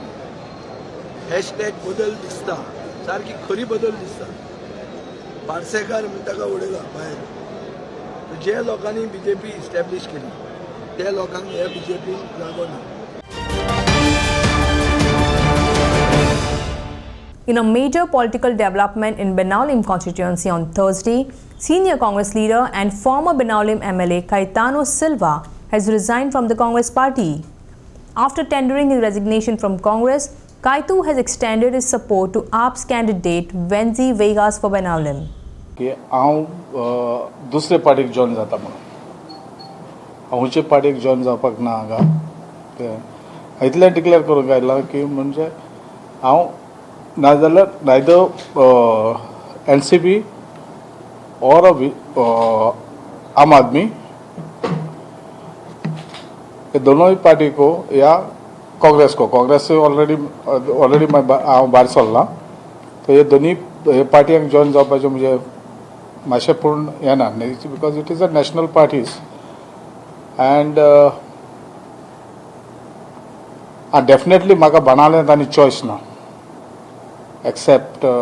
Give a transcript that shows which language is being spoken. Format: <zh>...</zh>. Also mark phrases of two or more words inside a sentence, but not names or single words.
<kok>हॅशटॅग बदल दिसता, सारकी खरी बदल दिसता। पार्सेकार म्हणटा ताका उडयला भायर। जे लोकांनी BJP इस्टॅब्लीश केली त्या लोकांक हे BJPन जागो ना।</kok> <en>In a major political development in Benaulim constituency on Thursday, senior Congress leader and former Benaulim MLA Caetano Silva has resigned from the Congress party. After tendering his resignation from Congress, Kaitu has extended his support to AP's candidate Wenzi Vegas for Benaulim.</en> <kok>की हांव दुसरे पार्टीक जॉइन जाता म्हणून हांवचे पार्टीक जॉइन जावपाक ना हांगा ते इतलें डिक्लेअर करूंक आयलां की म्हणजे हांव नाजाल्यार नायदर NCP और आम आदमी</kok> <hi>ये दोनों ही पार्टी को या कांग्रेस से</hi> <kok>ऑलरेडी हांव भायर सरला तो ये दोन्ही पार्टयांक जॉइन जावपाचें म्हणजे मातशें पूर्ण हें ना</kok> <en>because it is a national parties and definitely</en> <kok>म्हाका बनावलें आनी चॉयस ना एक्सेप्ट</kok>